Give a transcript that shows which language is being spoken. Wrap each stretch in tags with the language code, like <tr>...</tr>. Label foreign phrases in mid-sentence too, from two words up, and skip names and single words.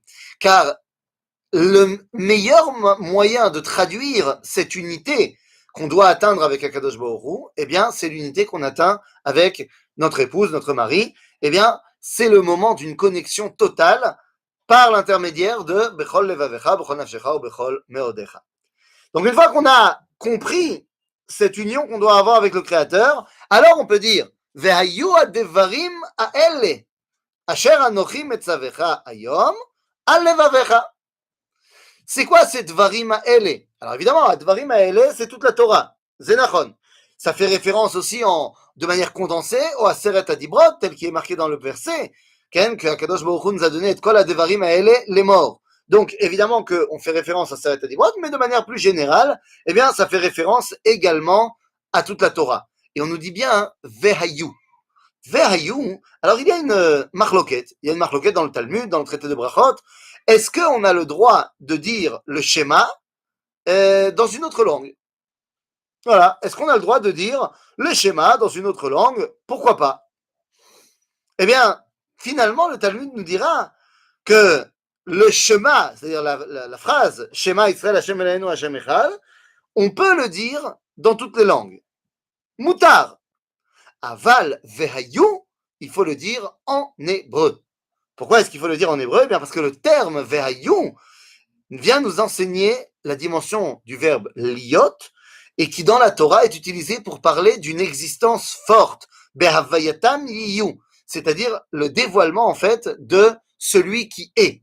<fr>Car le meilleur moyen de traduire cette unité qu'on doit atteindre avec</fr> <he>הקדוש ברוך הוא,</he> <fr>eh bien, c'est l'unité qu'on atteint avec notre épouse, notre mari. Eh bien, c'est le moment d'une connexion totale par l'intermédiaire de</fr> <he>בכל לבבך, בכל נפשך</he> <fr>ou</fr> <he>בכל מאודך.</he> <fr>Donc, une fois qu'on a compris cette union qu'on doit avoir avec le Créateur, alors on peut dire</fr> <he>והיו הדברים האלה אשר אנכי מצוך היום על לבבך.</he> <fr>C'est quoi ces</fr> <he>דברים האלה?</he> <fr>Alors évidemment,</fr> <he>דברים האלה,</he> <fr>c'est toute la Torah.</fr> <he>זה נכון.</he> <fr>Ça fait référence aussi de manière condensée au</fr> <he>עשרת הדיברות,</he> <fr>tel qui est marqué dans le verset, que</fr> <he>הקדוש ברוך הוא</he> <fr>nous a donné et</fr> <he>כל הדברים האלה</he> <fr>les morts. Donc, évidemment qu'on fait référence à</fr> <he>עשרת הדיברות,</he> <fr>mais de manière plus générale, eh bien, ça fait référence également à toute la Torah. Et on nous dit bien, Vehayu. Vehayu, alors il y a une marloquette. Il y a une marloquette dans le Talmud, dans le traité de Brachot. Est-ce qu'on a le droit de dire le schéma dans une autre langue? Voilà. Est-ce qu'on a le droit de dire le schéma dans une autre langue? Pourquoi pas? Eh bien, finalement, le Talmud nous dira que le Shema, c'est-à-dire la phrase</fr> <he>שמע ישראל ה' אלוהינו ה' אחד,</he> <fr>on peut le dire dans toutes les langues.</fr> <he>מותר. אבל והיו,</he> <fr>il faut le dire en hébreu. Pourquoi est-ce qu'il faut le dire en hébreu? Eh bien parce que le terme Vehayu vient nous enseigner la dimension du verbe liot et qui dans la Torah est utilisé pour parler d'une existence forte.</fr> <he>בהוויתם יהיו,</he> <fr>c'est-à-dire le dévoilement en fait de celui qui est.</fr>